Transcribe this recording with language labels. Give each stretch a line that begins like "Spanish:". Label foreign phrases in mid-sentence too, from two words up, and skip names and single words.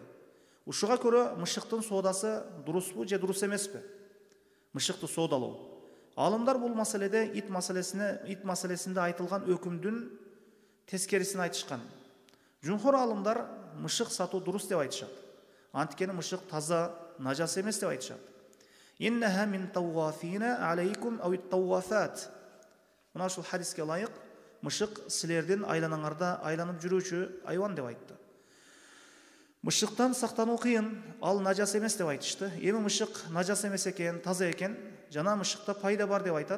Kyrgyz: Ушуга көрө мышыктын соодасы дуруспу же дурус эмеспи? Мышыкты соодалоо. Алымдар бул маселеде ит маселесинде айтылган өкүмдүн тескерисин айтышкан. Жумхур алымдар мышык сатуу дурус деп айтышат. Анткени мышык таза, нажас эмес деп айтышат.
Arabic: إنها من الطوافين عليكم أو الطوافات.
Kyrgyz: Мына ушул хадиске ылайык мышык силердин айланаңарда айланып жүрүүчү айван деп айтты. Мышыктан сактануу кыйын, ал нажас эмес деп айтышты. Эми мышык нажас эмес экен, таза экен, жана мышыкта пайда бар деп айтат.